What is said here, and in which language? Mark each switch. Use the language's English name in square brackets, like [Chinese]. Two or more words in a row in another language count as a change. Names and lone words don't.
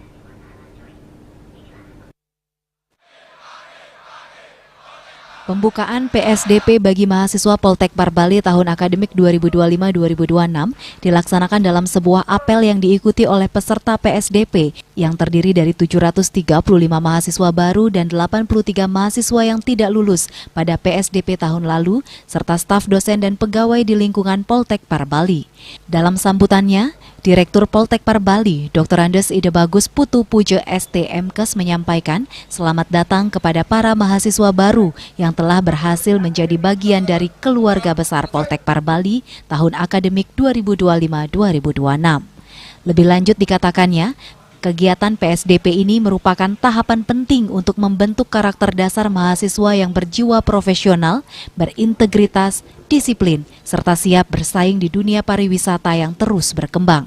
[Indonesian] Pembukaan PSDP bagi mahasiswa Poltekpar Bali tahun akademik 2025-2026 dilaksanakan dalam sebuah apel yang diikuti oleh peserta PSDP yang terdiri dari 735 mahasiswa baru dan 83 mahasiswa yang tidak lulus pada PSDP tahun lalu serta staf dosen dan pegawai di lingkungan Poltekpar Bali. Dalam sambutannya, Direktur Poltekpar Bali, Dr. Andes Ide Bagus Putu Puja STMKes menyampaikan selamat datang kepada para mahasiswa baru yang telah berhasil menjadi bagian dari keluarga besar Poltekpar Bali tahun akademik 2025-2026. Lebih lanjut dikatakannya, kegiatan PSDP ini merupakan tahapan penting untuk membentuk karakter dasar mahasiswa yang berjiwa profesional, berintegritas, disiplin, serta siap bersaing di dunia pariwisata yang terus berkembang.